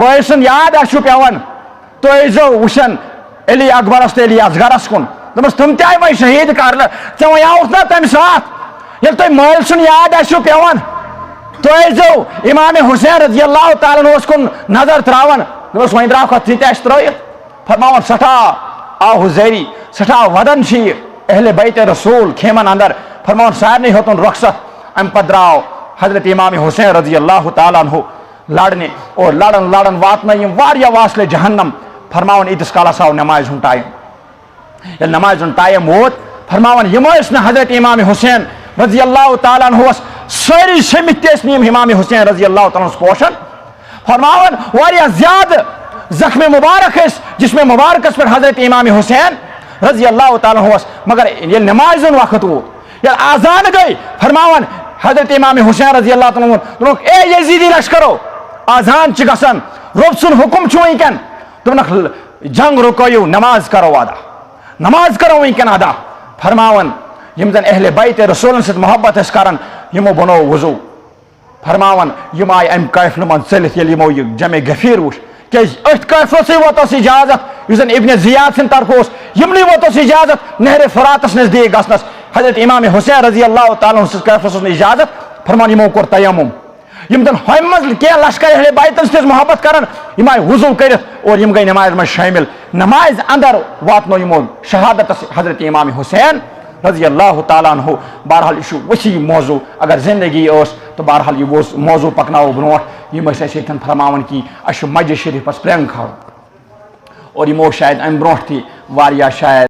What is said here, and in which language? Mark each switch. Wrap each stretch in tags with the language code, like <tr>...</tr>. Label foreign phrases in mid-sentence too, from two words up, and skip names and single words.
<ks>بٲے سُنٛد یاد آسِوٕ پیٚوان تُہۍ ٲسۍزیو وٕچھان علی اکبرس تہٕ علی اصغرس کُن دوٚپمس تِم تہِ آیہِ وۄنۍ شہید کرنہٕ ژےٚ وَنیٛاوُتھ نا تمہِ ساتہٕ ییٚلہِ تۄہہِ مٲلۍ سُنٛد یاد آسِوٕ پیٚوان تُہۍ ٲسۍزیو امام حسین</ks> <ar>رضی اللہ تعالیٰ عنہس</ar> <ks>کُن نظر تراوان دوٚپمس وۄنۍ درٛاوکھا ژٕ تہِ اَسہِ ترٲیِتھ فرماوان سٹھاہ آو زٲری سٹھاہ ودن چھِ یہِ اہل بیت رسول خیمن اندر فرماون سارنٕے ہیوٚتُن رۄخصت امہِ پتہٕ درٛاو حضرت امام حسین رضی</ks> <ar>اللہ تعالیٰ عنہ</ar> <ks>لڑنہِ اور لڑن واتنٲے یِم واریاہ واصلے جہنم فرماون ییٖتِس کالس آو نمازِ ہُنٛد ٹایم ییٚلہِ نمازِ ہُنٛد ٹایم ووت فرماون یِم ٲسۍ نہٕ حضرت امام حسین</ks> <ar>رضی اللہ تعالیٰ عنہس</ar> <ks>سٲری سٔمِتھ تہِ ٲسۍ نہٕ یِم امام حسین</ks> <ar>رضی اللہ تعالیٰ عنہس</ar> <ks>پوشان فرماون واریاہ زیادٕ زخم مبارک ٲسۍ جسم مبارکس پٮ۪ٹھ حضرت امام حسین</ks> <ar>رضی اللہ تعالیٰ عنہس</ar> <ks>مگر ییٚلہِ نمازِ ہُنٛد وقت ووت ییٚلہِ آزان گٔے فرماون حضرت امام حسین</ks> <ar>رضی اللہ تعالیٰ عنہ</ar> <ks>دوٚپُکھ اے یزیدی لشکرو آزان چھِ گژھان رۄب سُنٛد حُکم چھُ وٕنکٮ۪ن دوٚپنکھ جنگ رُکٲیِو نماز کرو وٕنکٮ۪ن ادا فرماون یم زن اہل بیت رسولن سۭتۍ محبت ٲسۍ کران یمو بنوو وضوٗ فرماون یم آیہِ امہِ قٲفلہٕ منٛز ژٔلِتھ ییٚلہِ یمو یہِ جمع غفیر وٕچھ کیازِ أتھۍ قٲفلسٕے ووت اوس اجازت یُس زن ابن زیاد سٕنٛدِ طرفہٕ اوس یمنٕے ووت اوس اجازت نہرِ فراتس نزدیٖک گژھنس حضرت امام حسین</ks> <ar>رضی اللہ تعالیٰ</ar> <ks>سٕنٛدِس قٲفلس اوس نہٕ اجازت فرمان یمو کوٚر تیمم یم زن ہوٚمہِ منٛز کینٛہہ لشکر اہل بیتن سۭتۍ ٲسۍ محبت کران یم آیہِ وضوٗ کٔرِتھ اور یم گٔے نمازِ منٛز شٲمِل نمازِ اندر واتنو یمو شہادتس حضرت امام حسین</ks> <ar>رضی اللہ تعالیٰ عنہ</ar> <ks>بہرحال یہ چھُ وسیع موضوع اگر زندگی ٲس تو بہرحال یہ موضوع پکناوو برونٛٹھ یم ٲسۍ اَسہِ ییٚتٮ۪ن فرماوان کہ اَسہِ چھُ مسجد شریفس پرٛنٛگ کھالُن اور یمو شاید امہ برونٹھ تھی واریاہ شاید</ks>